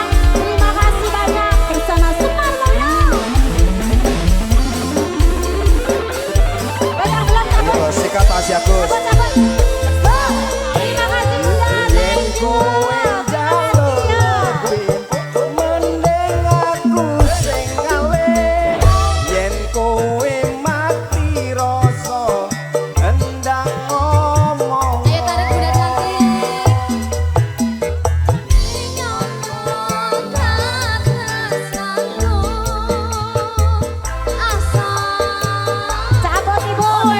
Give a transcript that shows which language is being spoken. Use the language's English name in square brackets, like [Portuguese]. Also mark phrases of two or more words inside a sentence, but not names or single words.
[Indonesian] Terima kasih banyak. Bersama Semar Mulyo. Ayo sikat Tasya Gus. Terima kasih Bunda. [English] Thank you. [Indonesian] Ayo tarik Bunda cantik. Cabut ibu.